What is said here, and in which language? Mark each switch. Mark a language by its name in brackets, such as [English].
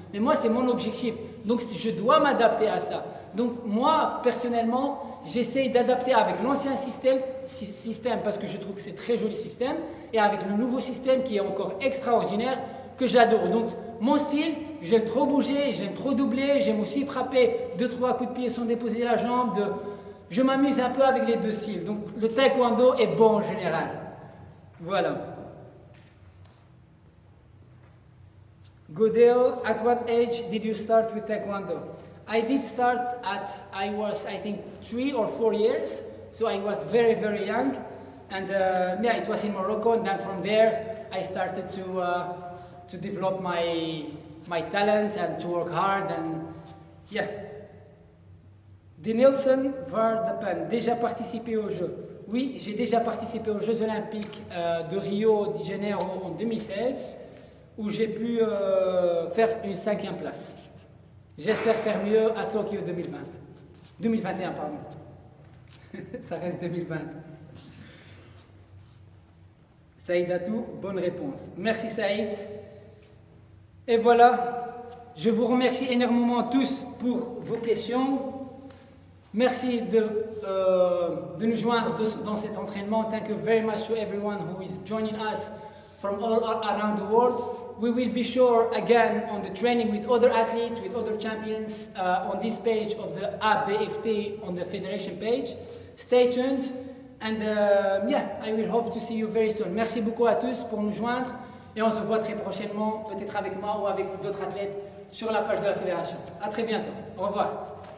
[French] Mais moi, c'est mon objectif. Donc, je dois m'adapter à ça. Donc, moi, personnellement, j'essaye d'adapter avec l'ancien système parce que je trouve que c'est un très joli système et avec le nouveau système qui est encore extraordinaire, que j'adore. Donc, mon style, j'aime trop bouger, j'aime trop doubler, j'aime aussi frapper 2-3 coups de pied sans déposer la jambe. Je m'amuse un peu avec les deux styles. Donc, le taekwondo est bon en général. Voilà. [English] Godel, at what age did you start with taekwondo? I did start I was, I think, 3 or 4 years. So I was very, very young. And yeah, it was in Morocco. And then from there, I started to develop my talents and to work hard. And yeah. [French] Denilson Vardapan, déjà participé aux Jeux. Oui, j'ai déjà participé aux Jeux Olympiques de Rio de Janeiro en 2016, où j'ai pu faire une 5e place. J'espère faire mieux à Tokyo 2021, pardon. Ça reste 2020. Saïd Atou, bonne réponse. Merci Saïd. Et voilà, je vous remercie énormément tous pour vos questions. Merci de nous joindre dans cet entraînement. [English] Thank you very much to everyone who is joining us from all around the world. We will be sure again on the training with other athletes, with other champions on this page of the ABFT on the federation page. Stay tuned and yeah, I will hope to see you very soon. [French] Merci beaucoup à tous pour nous joindre et on se voit très prochainement, peut-être avec moi ou avec d'autres athlètes sur la page de la fédération. À très bientôt. Au revoir.